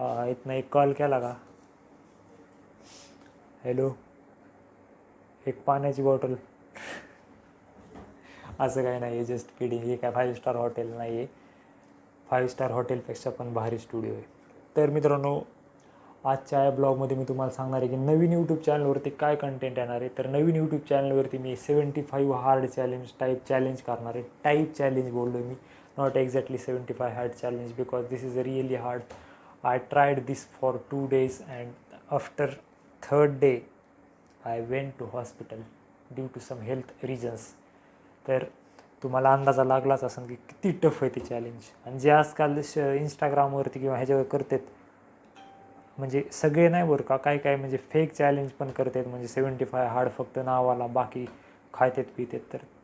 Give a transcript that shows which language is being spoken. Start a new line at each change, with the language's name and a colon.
Marathi: इथनं एक कॉल केला का हॅलो एक पाण्याची बॉटल असं काही नाही आहे
English: just kidding
Marathi: हे काय 5 स्टार हॉटेल नाही आहे 5 स्टार हॉटेलपेक्षा पण भारी स्टुडिओ आहे तर मित्रांनो आजच्या या ब्लॉगमध्ये मी तुम्हाला सांगणार आहे की नवीन यूट्यूब चॅनलवरती काय कंटेंट येणार आहे तर नवीन यूट्यूब चॅनलवरती मी 75 हार्ड चॅलेंज टाईप चॅलेंज करणार आहे टाईप चॅलेंज बोललो मी
English: not exactly 75 hard challenge because this is really hard. I tried this for 2 days and after 3rd day I went to hospital due to some health reasons.
Marathi: तर तुम्हाला अंदाजा लागलाच असेल की किती टफ आहे ते चॅलेंज आणि जे आजकाल इंस्टाग्रामवरती किंवा ह्याच्यावर करतात म्हणजे सगळे नाही बरं का काय काय म्हणजे फेक चॅलेंज पण करतात म्हणजे 75 हार्ड फक्त नावाला बाकी खायतात पितात तर